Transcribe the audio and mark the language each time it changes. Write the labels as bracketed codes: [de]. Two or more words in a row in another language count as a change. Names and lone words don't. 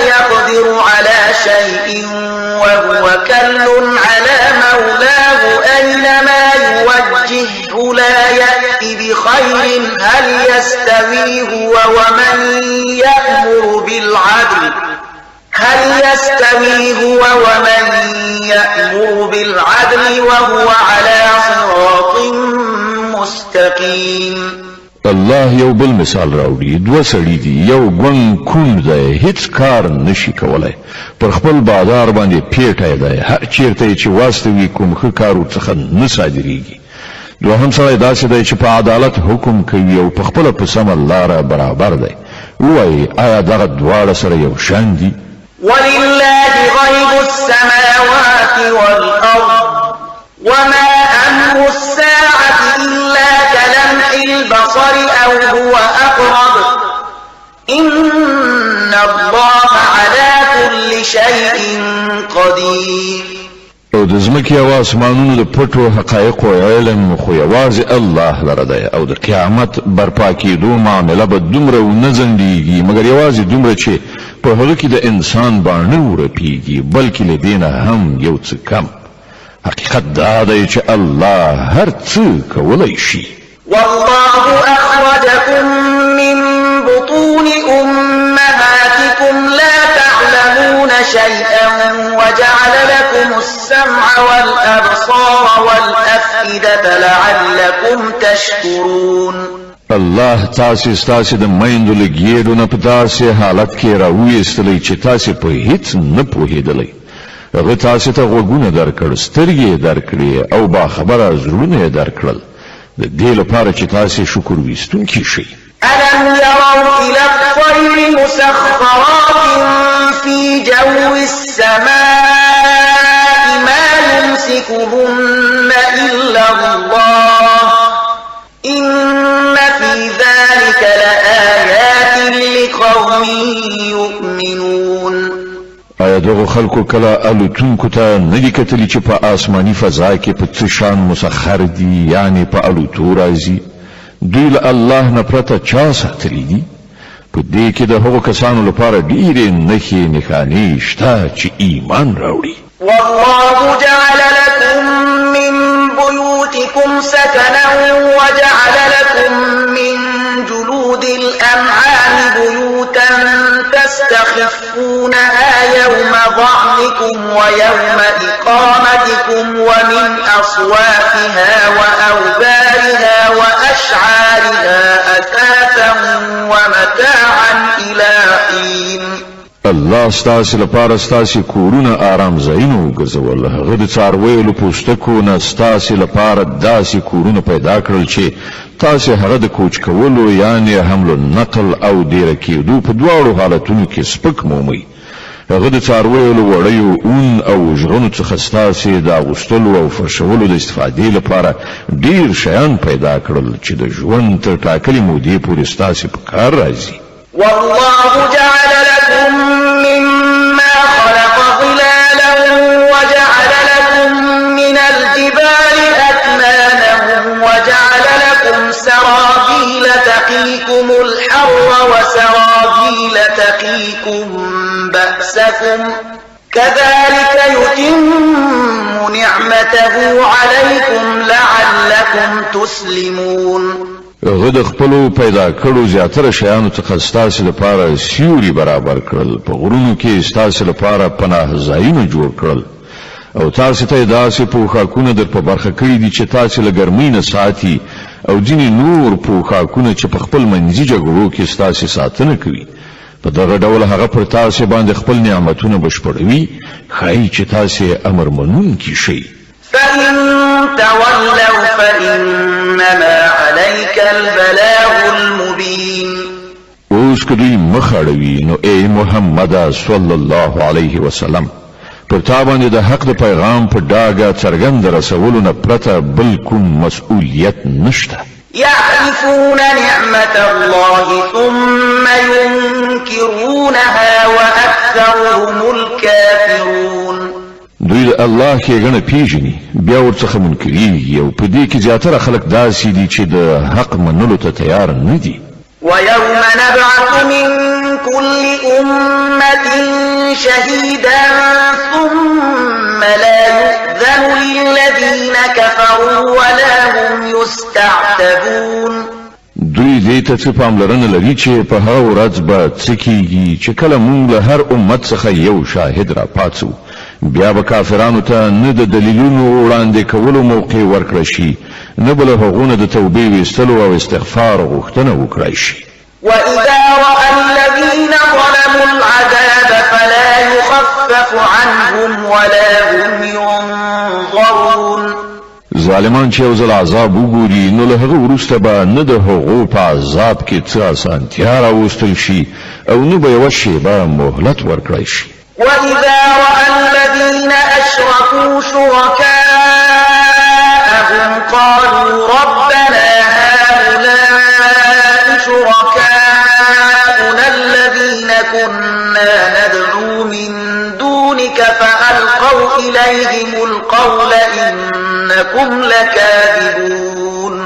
[ar] يقدر على شيء وهو كل على مولاه أينما يوجهه لا يأتي بخير هل يستوي هو ومن يأمر بالعدل وهو على صراط مستقيم [ps] الله یو بل مثال راوړي دوه سړي دي یو ګون کون دی هیڅ کار نشي کولای پر خپل بازار باندې پیټای دی هر چیرته چې واستوي کوم ښه کار ورڅخه نه صادریږي دوهم سړی داسې دی چې په عدالت حکم کوي او په خپله په سمه لاره برابر دی ووایي آیا دغه دواړه سره یو شان دي [ar] ولله غيب السماوات والأرض وما أمر الساعة إلا كلمح البصر أو هو أقرب إن الله على كل شيء قدير [ps] او د ځمکې او اسمانونو د پټو حقایقو علم خو یوازې الله لره دی او د قیامت برپا کېدو معامله به دومره ونه ځنډېږي مګر یوازې دومره چې په هغه کې د انسان باڼه ورپېږي بلکې له دې نه هم یو څه کم حقیقت دا دی چې الله هر څه کولی شي [ar] والله أخرجكم من بطون أمهاتكم لا تعلمون شيئا وجعل لكم السمع والأبصار والأفئدة لعلكم تشكرون [ps] الله تاسې ستاسې د میندو له ګېډو نه په داسې حالت کې راویستلی چې تاسې په هیڅ نه پوهېدلی هغه تاسې ته غوږونه درکړ سترګې یې درکړې او باخبره زړونه یې درکړل د دې لپاره چې تاسې شکر ویستونکي شئ [ar] ألم يروا إلى الطير مسخرات في جو السماء ما يمسكهن إلا الله إن في ذلك لآيات لقوم يؤمنون [ps] آیا دغه خلکو کله الوتونکو ته نه دي کتلي چې په آسماني فضا کې په څه شان مسخر دي، یعنی په الوتو راځي؟ دوی له الله نه پرته چا ساتلی دي؟ په دې کې د هغو کسانو لپاره ډېرې نښې نښانې شته چې ایمان راوړي. [ar] والله جعل لكم من بيوتكم سكنا وجعل لكم من جلود الأنعام بيوتا تستخفونها يوم ظعنكم ويوم إقامتكم ومن أصوافها وأوبارها وأشعارها أثاثا ومتاعا إلى حين. [ps] الله ستاسو لپاره ستاسو کورونه آرام ځایونه وګرځول، هغه د څارویو له پوستکو نه ستاسو لپاره داسې کورونه پیدا کړل چې تاسو هغه د کوچ کولو یعنی حمل نقل او ډیره کېدو په دواړو حالتونو کې سپک مومي. هغه د څارویو له وړیو اون او ژغنو څخه ستاسو د اغوستلو او فرشولو د استفادې لپاره ډیر شیان پیدا کړل چې د ژوند تر ټاکلې مودې پورې ستاسو په کار راځي. [ar] والله جعل لكم مما خلق ظلالا وجعل لكم من الجبال أكنانا وجعل لكم سرابيل تقيكم الحر وسرابيل تقيكم بأسكم كذلك يتم نعمته عليكم لعلكم تسلمون. [ps] هغه د خپلو پیدا کړو زیاتره شیانو څخه ستاسو لپاره سیوري برابر کړل، په غرونو کې ستاسو لپاره پناه ځایونه جوړ کړل او تاسو ته داسې پوښاکونه در په برخه کړي دي چې تاسو له ګرمۍ نه ساتي او ځینې نور پوښاکونه چې په خپل منځي جګړو کې ستاسو ساتنه کوي. په دغه ډول هغه پر تاسو باندې خپل نعمتونه بشپړوي، ښایي چې تاسو امر منونکي شئ. [ar] فإن تولوا فإنما عليك البلاغ المبين. [ps] اوس که دوی مخ اړوي نو ای محمد [ar] صلی الله علیه وسلم [ps] پر تا باندې د حق د پیغام په ډاګه څرګند رسولو نه پرته بل کوم مسؤلیت نشته. [ar] يعرفون نعمة الله ثم ينكرونها وأكثرهم الكافرون. [ps] دوی د الله کې غنه پیژني بیا ورڅخه منکرېږي او په دې کې زیاتره خلک داسې دي چې د حق منلو ته تیار نه دي. [ar] ويوم نبعث من كل أمة شهيدا ثم لا يؤذن للذين كفروا ولا هم يستعتبون. [ps] دوی دې ته څه پاملرنه لري چې په هغه ورځ به څه کېږي چې کله موږ له هر امت څخه یو شاهد را پاتسو، بیا به کافرانو ته نه د دلیلونو وړاندې کولو موقع ورکړل شي، نه به له هغونه د توبې ویستلو او استغفار غوښتنه وکړای شي. [ar] وإذا رأى الذين ظلموا العذاب فلا يخفف عنهم ولا هم ينظرون. [ps] ظالمان چې یو ځل عذاب وګوري نو له هغه وروسته به نه د هغو په عذاب کې څه اسانتیا راوستل شي او نه به یوه شیبه مهلت ورکړی شي. [ar] وإذا رأى الذين أشركوا شركاءهم قالوا ربنا هؤلاء شركاؤنا الذين كنا ندعو من دونك فألقوا إليهم القول إنكم لكاذبون.